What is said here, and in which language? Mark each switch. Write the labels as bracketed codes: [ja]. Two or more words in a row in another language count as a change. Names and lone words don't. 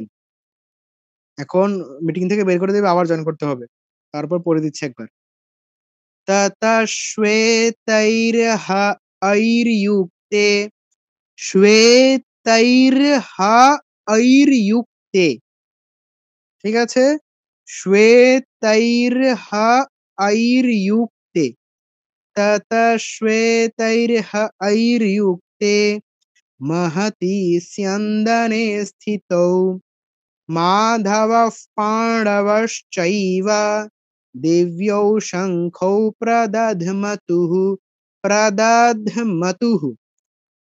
[bn] এখন মিটিং থেকে বের করে দেবে, আবার জয়েন করতে হবে। তারপর পড়ে দিচ্ছি একবার। [sa] ततश्वेतैर्हयैर्युक्ते श्वेतैर्हयैर्युक्ते, [bn] ঠিক আছে? [sa] श्वेतैर्हयैर्युक्ते ततश्वेतैर्हयैर्युक्ते महति स्यन्दने स्थितौ माधवः पाण्डवश्चैव दिव्यौ शङ्खौ प्रदध्मतुः।